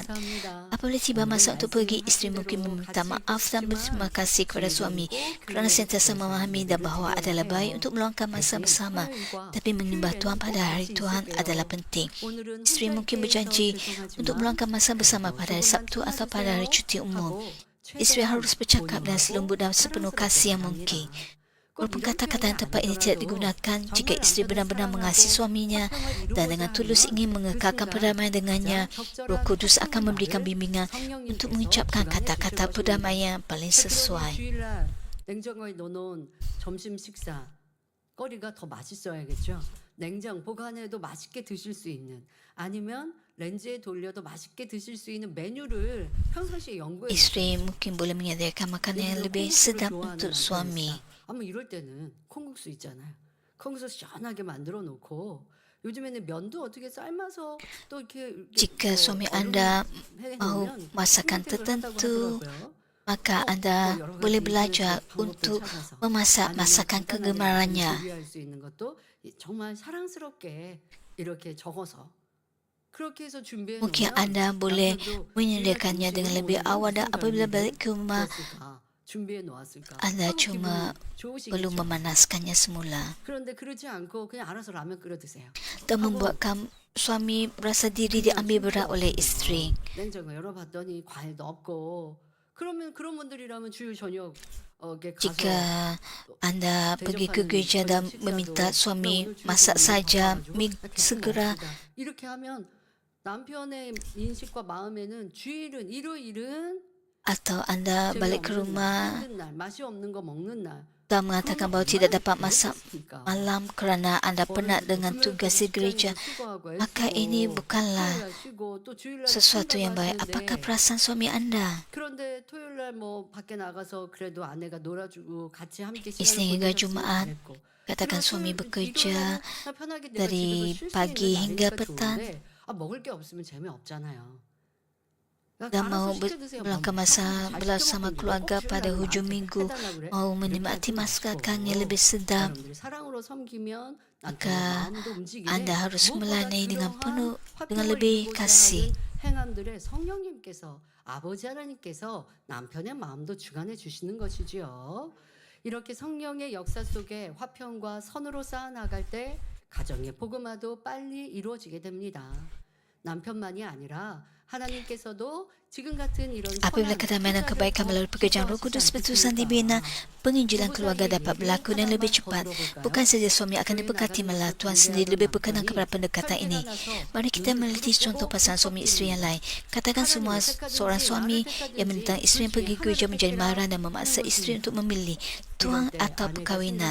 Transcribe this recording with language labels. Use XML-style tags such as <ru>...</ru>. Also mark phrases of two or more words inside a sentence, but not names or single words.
<ms>Apabila tiba masa untuk pergi, isteri mungkin meminta maaf dan berterima kasih kepada suami kerana sentiasa memahami dan bahawa adalah baik untuk meluangkan masa bersama, tapi menyembah Tuhan pada hari Tuhan adalah penting. Isteri mungkin berjanji untuk meluangkan masa bersama pada hari Sabtu atau pada hari cuti umum. Isteri harus bercakap dengan selembut dan sepenuh kasih yang mungkin. Walaupun kata-kata yang tepat ini tidak digunakan, jika isteri benar-benar mengasihi suaminya dan dengan tulus ingin mengekalkan perdamaian dengannya, Roh Kudus akan memberikan bimbingan untuk mengucapkan kata-kata perdamaian yang paling sesuai.</ms> <ko>냉장고에 넣어놓은 점심 식사 거리가 더 맛있어야겠죠. 냉장 보관해도 맛있게 드실 수 있는, 아니면 렌즈에 돌려도 맛있게 드실 수 있는 메뉴를 평상시에 연구해</ko> <ms>Isteri mungkin boleh menyediakan makanan yang lebih sedap untuk suami.</ms> <ko>아마 이럴 때는 콩국수 있잖아요. 콩국수 시원하게 만들어 놓고, 요즘에는 면도 어떻게 삶아서 또 이렇게</ko> <ms>Jika suami anda mahu masakan tertentu, maka anda boleh belajar untuk memasak masakan kegemarannya.</ms> <ko>준비할 수 있는 것도 정말 사랑스럽게 이렇게 적어서 그렇게 해서 준비해</ko> <ms>Mungkin</ms> <ko>놓으면</ko> <ms>anda boleh</ms> <ko>남편도</ko> <ms>menyediakannya dengan lebih awal dan apabila balik ke rumah,</ms> <ko>준비해 놓았을까?</ko> <ms>anda</ms> <ko>너무</ko> <ms>cuma</ms> <ko>기분이</ko> <ms>perlu</ms> <ko>좋으시겠죠?</ko> <ms>memanaskannya semula</ms> <ko>그런데 그렇지 않고 그냥 알아서 라면 끓여 드세요.</ko> <ms>dan membuatkan suami merasa diri diambil berat oleh isteri.</ms> <ko>냉장고 열어봤더니 과일도 없고, 그러면 그런 분들이라면 주일 저녁</ko> <ms>Jika anda pergi ke gereja dan meminta suami masak saja mie segera,</ms> <ko>이렇게 하면 남편의 인식과 마음에는 주일은 일요일은</ko> <ms>atau anda balik ke rumah</ms> <ko>힘든 날, 맛이 없는 거 먹는 날.</ko> <ms>dan mengatakan bahawa tidak dapat masak malam kerana anda penat dengan tugas di gereja, maka ini bukanlah sesuatu yang baik. Apakah perasaan suami anda?</ms> <ko>그런데 토요일 날 뭐 밖에 나가서 그래도 아내가 놀아주고 같이 함께</ko> <ms>Isning hingga Jumaat, katakan suami bekerja dari pagi hingga petang,</ms> <ko>먹을 게 없으면 재미없잖아요.</ko> <ms>Dan mau meluangkan masa bersama keluarga pada hujung minggu, mau menikmati masakan yang lebih sedap, maka Anda harus melayani dengan penuh, dengan lebih kasih.</ms> <ko>행함들의 성령님께서 아버지 하나님께서 남편의 마음도 주관해 주시는 것이지요. 이렇게 성령의 역사 속에 화평과 선으로 쌓아나갈 때 가정의 복음화도 빨리 이루어지게 됩니다. 남편만이 아니라 하나님께서도 지금 같은 이런</ko> <ms>Apabila kedamaian dan kebaikan melalui pekerjaan Roh Kudus berterusan dibina, penginjilan keluarga dapat berlaku dan lebih cepat. Bukan saja suami akan diberkati, malah Tuhan sendiri lebih berkenan kepada pendekatan ini. Mari kita meneliti contoh pasangan suami isteri yang lain. Katakan seorang suami yang menentang isteri yang pergi gereja menjadi marah dan memaksa isteri untuk memilih tuang atau perkahwinan.</ms>